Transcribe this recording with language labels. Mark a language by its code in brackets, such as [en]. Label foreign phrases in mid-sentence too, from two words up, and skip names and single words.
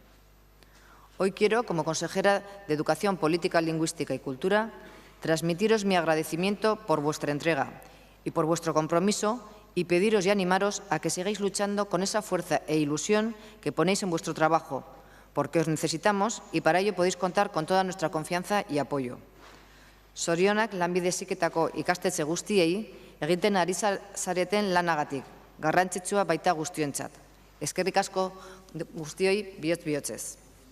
[es] Hoy quiero, como consejera de Educación, Política Lingüística y Cultura, transmitiros mi agradecimiento por vuestra entrega y por vuestro compromiso y pediros y animaros a que sigáis luchando con esa fuerza e ilusión que ponéis en vuestro trabajo, porque os necesitamos y para ello podéis contar con toda nuestra confianza y apoyo. [eu] Zorionak lanbide heziketako ikastetxe guztiei egiten ari zareten lanagatik, garrantzitsua baita guztiontzat. Eskerrik asko guztioi bihotz-bihotzez.